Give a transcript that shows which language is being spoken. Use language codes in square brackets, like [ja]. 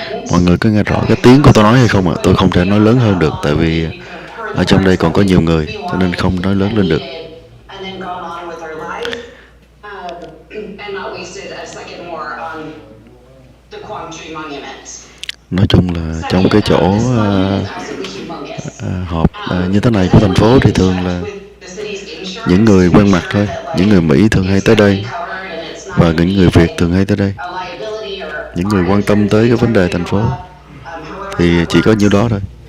[vi] Mọi người có nghe rõ cái tiếng của tôi nói hay không ạ? Tôi không thể nói lớn hơn được, tại vì ở trong đây còn có nhiều người, cho nên không nói lớn lên được. [en] And then gone on with our lives, and not wasted a second more on the Quảng Monument. [vi] Nói chung là trong cái chỗ [en] This monument is absolutely humongous. [vi] họp như thế này của thành phố thì thường là những người quen mặt thôi. Những người Mỹ thường hay tới đây, và những người Việt thường hay tới đây. Những người quan tâm tới cái vấn đề thành phố thì chỉ có nhiêu đó thôi.